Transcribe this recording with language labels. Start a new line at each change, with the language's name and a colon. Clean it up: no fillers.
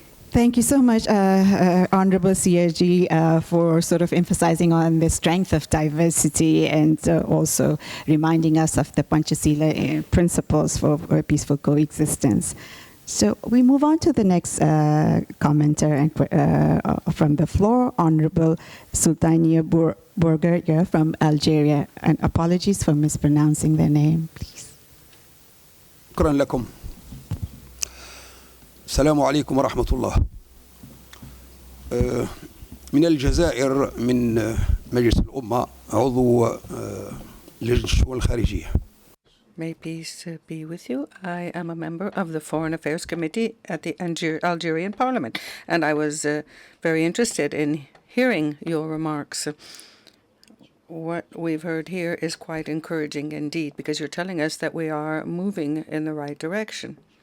English: Thank you so much, Honorable CRG, for sort of emphasizing on the strength of diversity and also reminding us of the Panchasila principles for peaceful coexistence. So we move on to the next commenter from the floor, Honorable Sultania Bourguer from Algeria. And apologies for mispronouncing their name, please.
Arabic: شكرا لكم. السلام عليكم ورحمة الله. من الجزائر من مجلس الأمة عضو لجنة الشؤون الخارجية.
English: May peace be with you. I am a member of the Foreign Affairs Committee at the Algerian Parliament, and I was very interested in hearing your remarks. What we've heard here is quite encouraging indeed, because you're telling us that we are moving in the right direction.